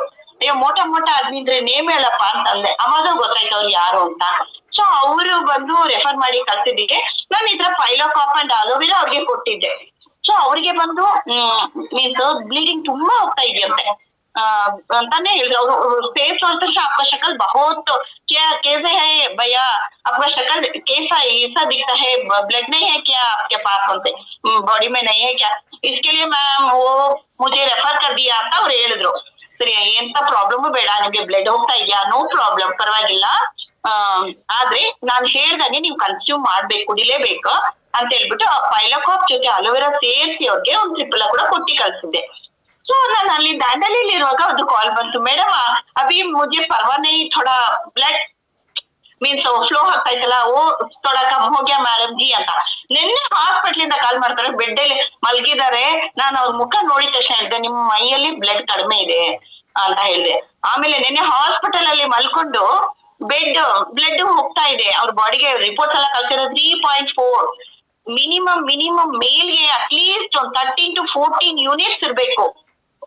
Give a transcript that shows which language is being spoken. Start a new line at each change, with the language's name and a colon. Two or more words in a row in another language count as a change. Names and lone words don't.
Kannada: ಅಯ್ಯೋ
Hindi: मोटा आदमी
Kannada: ಅಂದ್ರೆ ನೇಮ್ ಹೇಳಪ್ಪ ಅಂತಂದೆ. ಅವಾಗ ಗೊತ್ತಾಯ್ತು ಅವ್ರು ಯಾರು ಅಂತ. ಸೊ ಅವರು ಬಂದು ರೆಫರ್ ಮಾಡಿ ಕಳ್ಸಿದ್ದಕ್ಕೆ ನಾನು ಇದ್ರ ಪೈಲೋಕಾಪ್ ಅಂಡ್ ಅಲೋವೆರಾ ಅವ್ರಿಗೆ ಕೊಟ್ಟಿದ್ದೆ. ಸೊ ಅವ್ರಿಗೆ ಬಂದು ಮೀನ್ಸ್ ಬ್ಲೀಡಿಂಗ್ ತುಂಬಾ ಹೋಗ್ತಾ ಇದೆಯಂತೆ ಅಂತಾನೆ ಹೇಳಿದ್ರು.
Hindi: ಅವರು फेस बोलते हैं आपका शक्ल बहुत क्या कैसे है भैया, आपका शक्ल कैसा ऐसा दिखता है, ब्लड नहीं है क्या आपके पास, बोलते बॉडी में नहीं है क्या, इसके लिए मैम वो मुझे रेफर कर दिया
Kannada: ಅಂತ ಅವ್ರು ಹೇಳಿದ್ರು. ಸರಿ, ಎಂತ ಪ್ರಾಬ್ಲಮ್ ಬೇಡ, ನಿಮ್ಗೆ ಬ್ಲಡ್ ಹೋಗ್ತಾ ಇದೆಯಾ,
English: no problem,
Kannada: ಪರವಾಗಿಲ್ಲ, ಆದ್ರೆ ನಾನ್ ಹೇಳ್ದಂಗೆ ನೀವು ಕನ್ಸ್ಯೂಮ್ ಮಾಡ್ಬೇಕು, ಕುಡಿಲೇಬೇಕು ಅಂತ ಹೇಳ್ಬಿಟ್ಟು ಪೈಲೋಕಾಪ್ ಜೊತೆ ಅಲೋವೆರಾ ಸೇರಿಸಿ ಅವ್ರಿಗೆ ಒಂದು ಟ್ರಿಪಲ್ ಕೂಡ ಕೊಟ್ಟಿ ಕಳ್ಸಿದ್ದೆ. ಸೊ ನಾನು ಅಲ್ಲಿ ದಾಂಡೇಲಿಲಿ ಇರುವಾಗ ಒಂದು ಕಾಲ್ ಬಂತು, ಮೇಡಮ್
Hindi: अभी मुझे परवाह नहीं, थोड़ा ब्लड
Kannada: ಮೀನ್ಸ್ ಫ್ಲೋ ಆಗ್ತಾ ಇತ್ತಲ್ಲ,
Hindi: ओ थोड़ा कम हो गया मैडम जी
Kannada: ಅಂತ. ನಿನ್ನೆ ಹಾಸ್ಪಿಟ್ಲ್ ಇಂದ ಕಾಲ್ ಮಾಡ್ತಾರೆ, ಬೆಡ್ ಅಲ್ಲಿ ಮಲ್ಗಿದ್ದಾರೆ. ನಾನು ಅವ್ರ ಮುಖ ನೋಡಿದ ತಕ್ಷಣ ಹೇಳಿದೆ, ನಿಮ್ಮ ಮೈಯಲ್ಲಿ ಬ್ಲಡ್ ಕಡಿಮೆ ಇದೆ ಅಂತ ಹೇಳಿದೆ. ಆಮೇಲೆ ನಿನ್ನೆ ಹಾಸ್ಪಿಟಲ್ ಅಲ್ಲಿ ಮಲ್ಕೊಂಡು ಬ್ಲಡ್ ಹೋಗ್ತಾ ಇದೆ, ಅವ್ರ ಬಾಡಿಗೆ ರಿಪೋರ್ಟ್ಸ್ ಎಲ್ಲ ಕಳ್ಸಿರೋ 3.4 ಮಿನಿಮಮ್ ಮೇಲ್ಗೆ ಅಟ್ಲೀಸ್ಟ್ ಒಂದು 13 to 14 ಯೂನಿಟ್ಸ್ ಇರ್ಬೇಕು.